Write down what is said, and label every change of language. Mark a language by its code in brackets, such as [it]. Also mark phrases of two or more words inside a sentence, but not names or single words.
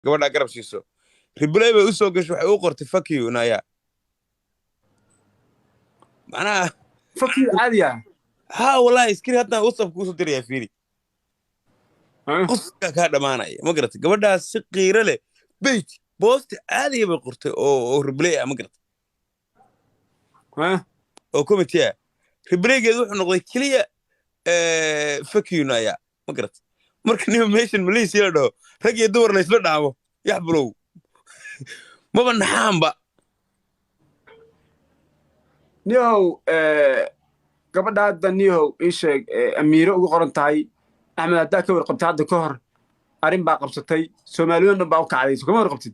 [so] gabadha garab siiso replay bay u soo gashay waxay u qortay [en] fuck you [so] naya macnaha fakir caadiya ha wallahi iskiri hadda WhatsApp ku soo diraya fiiri qofka ka dhamaanaya ma garatay gabadhaas si qiiro leh [en] page post [so] caadi bay qortay oo replay ma garatay oo committee replaygeedu wuxuu noqday kaliya [en] fuck you [so] naya ma garatay marka nin meeshan Malaysia la dhaho rag iyo dumar la isla dhaamo yaxbulow maba naxaanba niyow gabadha hadda niyow ii sheeg amiiro ugu qoran tahay axmed haddaa ka warqabtay hadda ka hor arrin baa qabsatay soomaaliyoon dhan baa u kacday so kama warqabtid